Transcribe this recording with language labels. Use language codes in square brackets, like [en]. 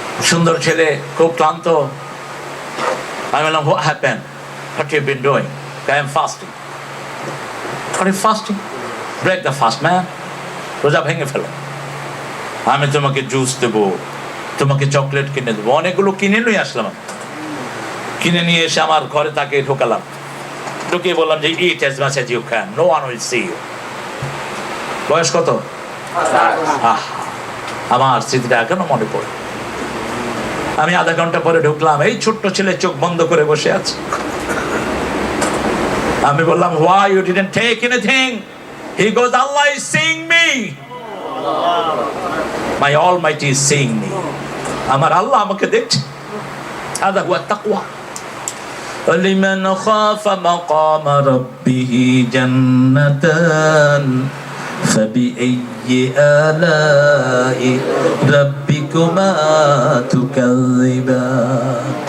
[bn] সুন্দর ছেলে, খুব ক্লান্ত। আমি বললাম, [en] what happened? What you been doing? I am fasting. Are you fasting? Break the fast, man. [bn] রোজা ভেঙে ফেলো। আমি তোমাকে জুস দেবো, তোমাকে চকলেট কিনে দেবো। অনেকগুলো কিনে নিয়ে আসলাম। কিনে নিয়ে এসে আমার ঘরে তাকে ঢোকালাম। ঢুকিয়ে বললাম যে [en] eat as much as you can. No one will see you. [bn] বয়স কত? আমার স্মৃতিটা এখনো মনে পড়ে। আমি আধা ঘন্টা পরে ঢুকলাম, এই ছোট্ট ছেলে চোখ বন্ধ করে বসে আছে। আমি বললাম, [en] why you didn't take anything? He goes, Allah is seeing me. My Almighty is seeing me. [bn] আমার আল্লাহ আমাকে দেখছে। [ar] هذا هو التقوى. لمن خاف مقام ربه جنتان فبأي آلاء ربكما تكذبان।